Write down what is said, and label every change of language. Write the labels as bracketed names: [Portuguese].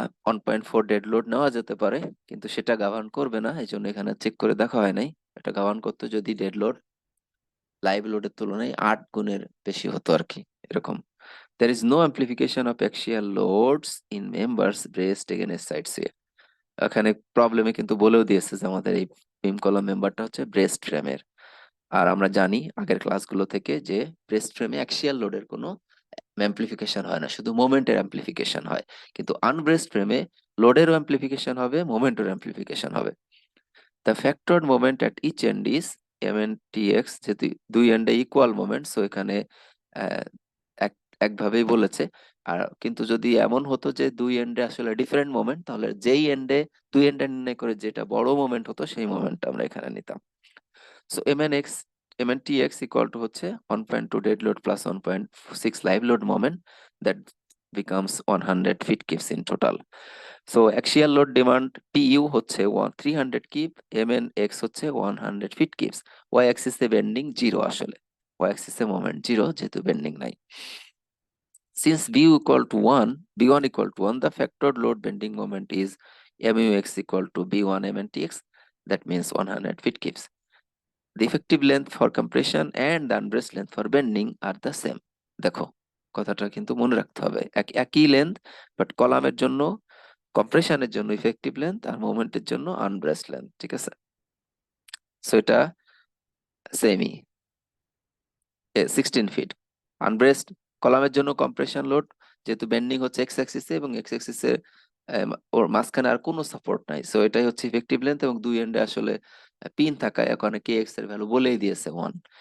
[Bangla] 1.4 dead load নেওয়া যেতে পারে, কিন্তু সেটা গভর্ন করবে না, এই জন্য এখানে চেক করে দেখা হয় নাই। এটা গভর্ন করতে যদি ডেড লোড লাইভ লোডের তুলনায় 8 গুণের বেশি হতো আর কি, এরকম। [English] There is no amplification of axial loads in members braced against side shear. [Bangla] এখানে প্রবলেমে কিন্তু বলেও দিয়েছে যে আমাদের এই বিম কলাম মেম্বারটা হচ্ছে ব্রেস্ট ফ্রেমের। আর আমরা জানি আগের ক্লাসগুলো থেকে যে ব্রেস্ট ফ্রেমে অ্যাক্সিয়াল লোডের কোনো অ্যাম্প্লিফিকেশন হয় না, শুধু মোমেন্টের অ্যাম্প্লিফিকেশন হয়। কিন্তু আনব্রেস্ট ফ্রেমে লোডেরও অ্যাম্প্লিফিকেশন হবে, মোমেন্টের অ্যাম্প্লিফিকেশন হবে। [English] The factored moment at each end is mn/tx, [Bangla] যেহেতু দুই এন্ডে ইকুয়াল মোমেন্ট, সো এখানে আহ, এক একভাবেই বলেছে। আর কিন্তু যদি এমন হতো যে দুই এন্ডে আসলে ডিফারেন্ট মোমেন্ট, তাহলে যেই এন্ডে দুই এন্ডে নির্ণয় করে যেটা বড় মোমেন্ট হতো সেই মোমেন্টটা আমরা এখানে নিতাম। সো mn/tx ইকুয়াল টু হচ্ছে 1.2 dead load plus 1.6 live load moment, [English] that becomes [Bangla] 100 fit keeps in total. So axial load demand PU হচ্ছে 300 কিপ, MNX হচ্ছে 100 ফিট কিপস। ওয়াই অ্যাক্সিসে বেন্ডিং 0 আসলে, ওয়াই অ্যাক্সিসে মোমেন্ট 0 যেহেতু বেন্ডিং নাই। [English] Since B1 equal to 1, the factored load bending moment is MUX equal to B1 MNTX, that means 100 feet kips. The effective length for compression and the unbraced length for bending are the same. [Bangla] দেখো কথাটা কিন্তু মনে রাখতে হবে, একই length, but কলামের জন্য কম্প্রেশনের জন্য ইফেক্টিভ লেন্থ আর মোমেন্টের জন্য আনব্রেসড লেন্থ, ঠিক আছে। সো এটা সেমি 16 ফিট। আনব্রেসড কলামের জন্য কম্প্রেশন লোড, যেহেতু বেন্ডিং হচ্ছে এক্স অ্যাক্সিসে এবং এক্স অ্যাক্সিসে ওর মাঝখানে আর কোনো সাপোর্ট নাই, সো এটাই হচ্ছে ইফেক্টিভ লেন্থ, এবং দুই এন্ডে আসলে পিন থাকায় এখন কে এক্স এর ভ্যালু বলেই দিয়েছে 1।